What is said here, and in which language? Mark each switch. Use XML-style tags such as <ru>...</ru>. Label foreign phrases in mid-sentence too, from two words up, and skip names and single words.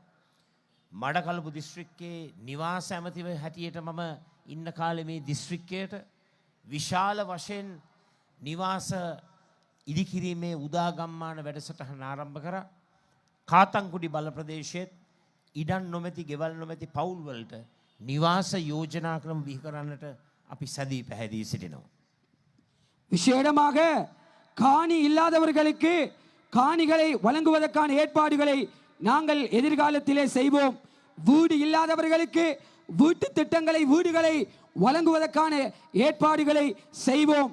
<si>මඩකලපු දිස්ත්‍රික්කයේ නිවාස ඇමතිව හැටියට මම ඉන්න කාලේ මේ දිස්ත්‍රික්කයට විශාල වශයෙන් නිවාස ඉදිකිරීමේ උදාගම්මාන වැඩසටහන ආරම්භ කරා. කාතංකුඩි බල ප්‍රදේශයේ ඉඩම් නොමැති ගෙවල් නොමැති පවුල් වලට නිවාස යෝජනා ක්‍රම බිහි කරන්නට අපි සැදී පැහැදී සිටිනවා.</si> <ta>விசேடமாக காணி இல்லாதவர்களுக்கு காணிகளை வழங்குவதற்கான ஏற்பாடுகளை நாங்கள் எதிர்காலத்திலே செய்வோம். வீடு இல்லாதவர்களுக்கு வீட்டு திட்டங்களை வீடுகளை வழங்குவதற்கான ஏற்பாடுகளை செய்வோம்.</ta>